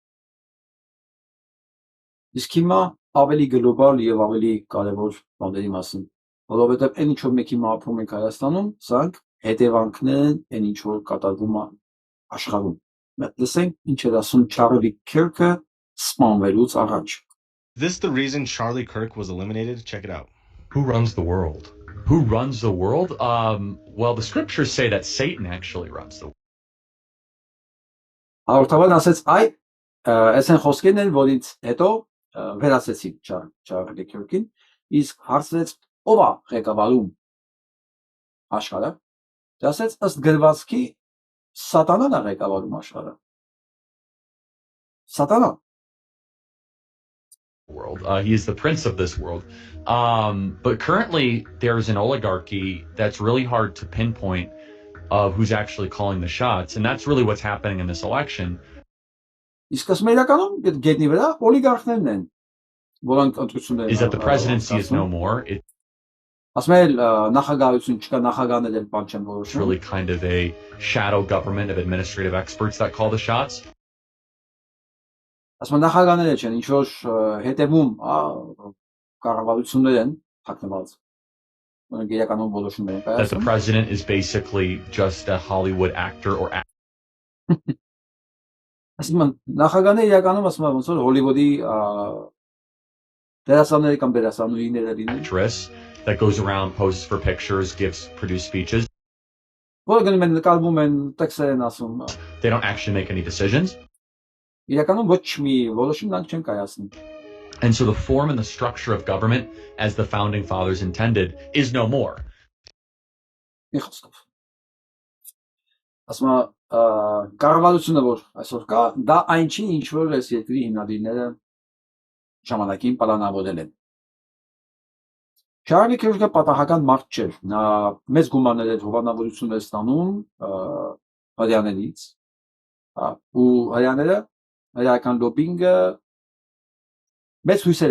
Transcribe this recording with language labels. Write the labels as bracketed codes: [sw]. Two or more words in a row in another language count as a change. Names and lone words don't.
[hy] Իսկ հիմա ավելի գլոբալ եւ ավելի կարեւոր բաների մասին, որովհետեւ այն ինչ որ մենք հիմա ապրում ենք Հայաստանում, սրանք հետևանքն են այն ինչ որ կատարվում է աշխարհում։ Լսենք ինչ էր ասում Չարլի Քիրքը սպանվելուց առաջ։ [en] This the reason Charlie Kirk was eliminated? Check it out. Who runs the world? Who runs the world? Well, the scriptures say that Satan actually runs the world. [hy] Հաղորդավարն ասեց, այ, այս են խոսքերն են, որից հետո վերացեցին Չարլի Քիրքին, իսկ հարցրեց, ով է ղեկավարում աշխարհը, դա ասեց, ըստ գրվածքի սատանան է ղեկավարում աշխարհը։ Սատանան։ [en] World. He is the prince of this world. But currently there's an oligarchy that's really hard to pinpoint of who's actually calling the shots. And that's really what's happening in this election. Is that the presidency is no more. It's really kind of a shadow government of administrative experts that call the shots. [hy] Ասում նախագահները չեն, ինչ որ հետևում կառավարություններ են թաքնված։ Որոնք իրականում որոշումներ են [en] կայացնում։ That the president is basically just a Hollywood actor or [hy] ասում նախագահները իրականում ասում ոնց որ Հոլիվուդի դերասաններ կամ դերասանուհիներ լինեն։ [en] Actress that goes around, poses for pictures, produce speeches. [hy] Որը գնում են նկարվում են, տեքստեր են ասում։ [en] They don't actually make any decisions. [hy] իրականում ոչ մի որոշում նրանք չեն կայացնում։ [en] And so the form and the structure of government as the founding fathers intended is no more. [hy] Ասում կառավարությունը որ այսօր կա, դա այն չի, ինչ որ այս երկրի հիմնադիրները ժամանակին պլանավորել են։ Չարլի Քիրքը պատահական մարդ չէր, նա մեծ գումարներ էր հովանավորություններ ստանում հրեաներից, ու հրեաները հրեական լոբինգը մեծ հույսեր